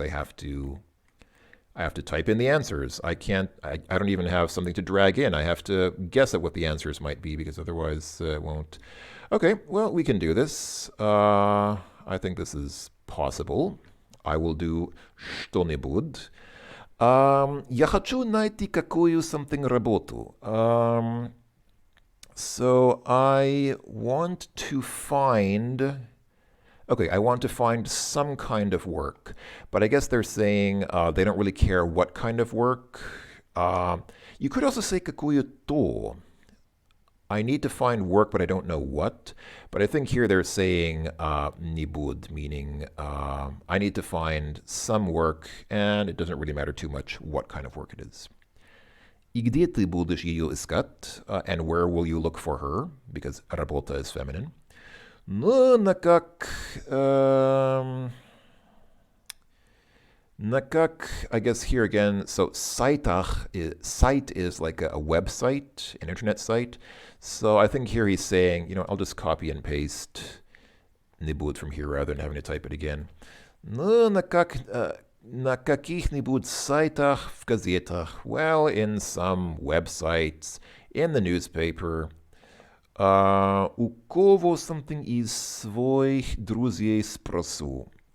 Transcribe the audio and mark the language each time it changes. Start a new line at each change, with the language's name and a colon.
English: I have to type in the answers. I don't even have something to drag in. I have to guess at what the answers might be because otherwise it won't. Okay, well, we can do this. I think this is possible. I will do что-нибудь.
Russian: Я хочу найти какую
English: something
Russian: работу.
English: So I want to find... Okay, I want to find some kind of work, but I guess they're saying they don't really care what kind of work. You could also say какую-то. I need to find work, but I don't know what. But I think here they're saying нибудь, meaning I need to find some work, and it doesn't really matter too much what kind of work it is.
Russian: И где ты будешь ее искать?
English: And where will you look for her? Because работа is feminine.
Russian: Ну, на как,
English: I guess here again, so site is like a website, an internet site. So I think here he's saying, I'll just copy and paste нибудь from here rather than having to type it again.
Russian: Ну, на каких-нибудь сайтах в газетах.
English: Well, in some websites, in the newspaper.
Russian: У кого
English: something
Russian: из своих друзей спросу.